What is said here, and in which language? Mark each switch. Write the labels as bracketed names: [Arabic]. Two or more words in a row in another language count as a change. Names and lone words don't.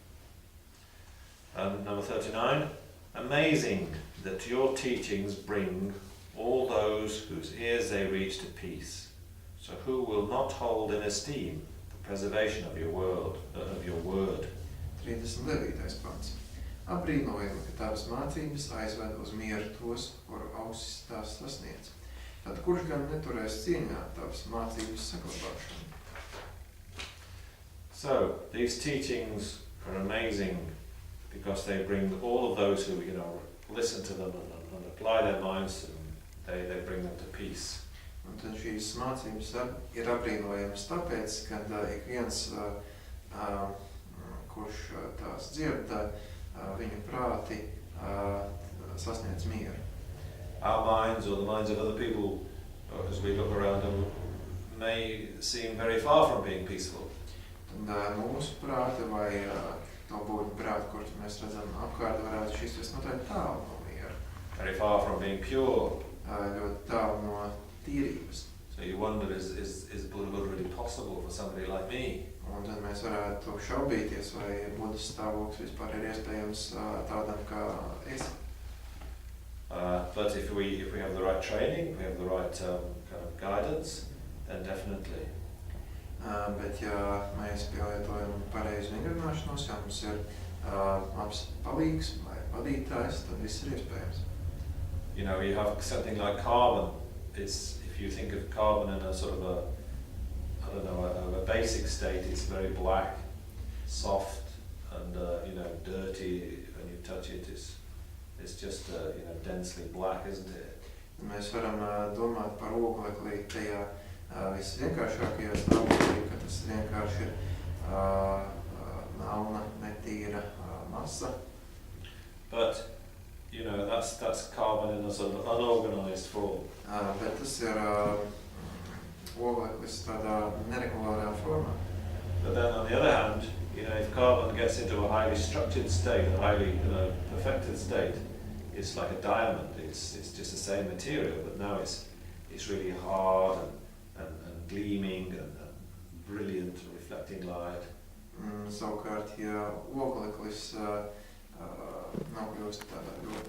[English] And number 39, amazing that your teachings bring all those whose ears they reach to peace. So who will not hold in esteem the preservation of your word? 39. pants. [Latvian] Apbrīnojami, ka tavas mācības aizved uz mieru tos, kuru ausis tās sasniedz. Tad kurš gan neturēs cieņā tavas mācības saglabāšanu? [English] So these teachings are amazing because they bring all of those who listen to them and apply their minds to them. They bring them to peace. [Latvian] Un tad šīs mācības ir apbrīnojamas tāpēc, ka ik viens, kurš tās dzird, viņu prāti sasniedz mieru. [English] Our minds or the minds of other people, as we look around them, may seem very far from being peaceful. [Latvian] Tad mūsu prāti vai to būtu prāti, kurus mēs redzam apkārt, varētu šis visnotaļ tālu no miera. [English] Very far from being pure. [Latvian] Ļoti tālu no tīrības. [English] So you wonder, is Buddhahood really possible for somebody like me? [Latvian] Un tad mēs varētu šaubīties, vai Buddhas stāvoklis vispār ir iespējams tādam kā es. [English] But if we have the right training, if we have the right kind of guidance, then definitely. [Latvian] Bet ja mēs pielietojam pareizu vingrināšanos, ja mums ir labs palīgs vai vadītājs, tad viss ir iespējams. [English] You have something like carbon. If you think of carbon in a sort of a basic state, it's very black, soft, and dirty. When you touch it, it's just densely black, isn't it? [Latvian] Mēs varam domāt par oglekli tajā visvienkāršākajā stāvoklī, ka tas vienkārši ir melna, netīra masa. [English] But that's carbon in a sort of unorganized form. [Latvian] Bet tas ir ogleklis tādā neregulārā formā. [English] But then on the other hand, if carbon gets into a highly structured state, a highly perfected state, it's like a diamond. It's just the same material, but now it's really hard and gleaming and brilliant, reflecting light. [Latvian] Savukārt, ja ogleklis nokļūst tādā ļoti